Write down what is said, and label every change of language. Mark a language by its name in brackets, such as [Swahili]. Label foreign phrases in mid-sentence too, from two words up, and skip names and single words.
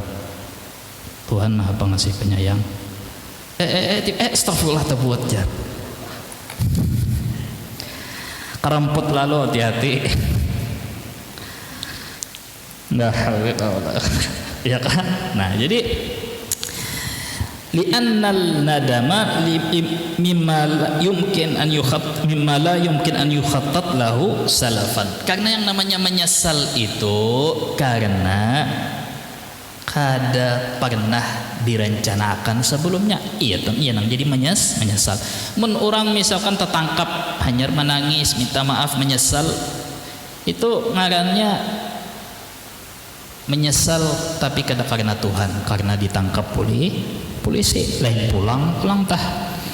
[Banjar] Tuhan Maha pengasih penyayang. Astagfirullah terbuat jar. Keramput lalu hati-hati. Nah, ya kan? [Arabic] Nah, jadi لأن الندم مما لا يمكن أن يخطط له سلفا. [Banjar] Karena yang namanya menyesal itu karena kada pernah direncanakan sebelumnya. Iya nang jadi menyesal. Mun orang misalkan tertangkap hanya menangis, minta maaf, menyesal, itu ngarannya menyesal tapi kada karena Tuhan, karena ditangkap polisi, lain pulang tah.